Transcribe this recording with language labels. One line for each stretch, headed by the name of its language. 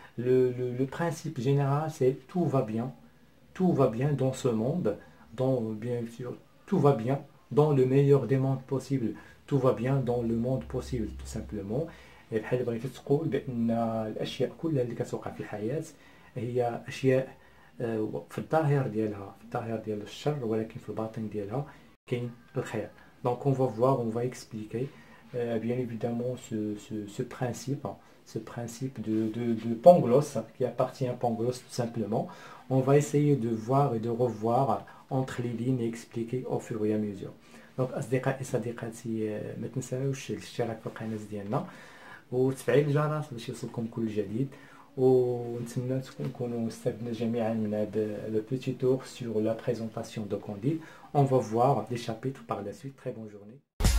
French: Le principe général, c'est tout va bien dans ce monde, bien sûr, tout va bien dans le meilleur des mondes possibles, tout va bien dans le monde possible tout simplement.
Arabic: بحال بغيتي تقول بأن الأشياء كلها اللي كتوقع في الحياة هي أشياء في الظاهر ديالها، في الظاهر ديال الشر، ولكن في الباطن ديالها كاين الخير.
French: Donc on va voir, on va expliquer bien évidemment ce principe de Pangloss qui appartient à Pangloss tout simplement. On va essayer de voir et de revoir entre les lignes et expliquer au fur et à mesure. Donc
Arabic: أصدقائي صديقاتي، ما تنساوش الاشتراك في القناة ديالنا وتفعيل الجرس باش يوصلكم كل جديد، ونتمنى نكونوا استفدنا جميعا من هذا
French: le petit tour sur la présentation de Candide. On va voir des chapitres par la suite. Très bonne journée.